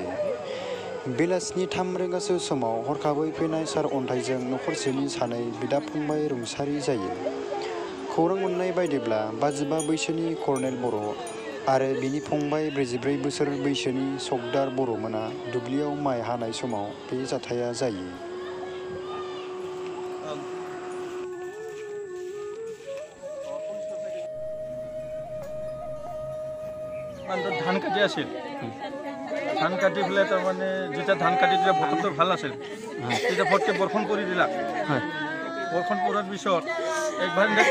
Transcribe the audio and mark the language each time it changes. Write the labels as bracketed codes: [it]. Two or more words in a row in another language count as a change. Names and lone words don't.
[brx] बेलासिनि 3 रिंगासो समाव हरखाबै फैनाय सार अन्थाइजों नखरसेनि सानै बिदा-फंबाय रुंसारि जायो। खौरां मोननाय बायदिब्ला 55 बैसोनि कर्नेल बर' आरो बिनि फंबाय 44 बोसोर बैसोनि सकदार बर'मोना दुब्लियाव माइ हानाय समाव बे जाथाया जायो। [as] ধান কাটি আছিল ধান কাটি পেলাই তাৰমানে যেতিয়া ধান কাটি দিলে বতৰটো ভাল আছিল তেতিয়া ফটকে বৰষুণ পৰি দিলা বৰষুণ পৰাৰ পিছত একবাৰ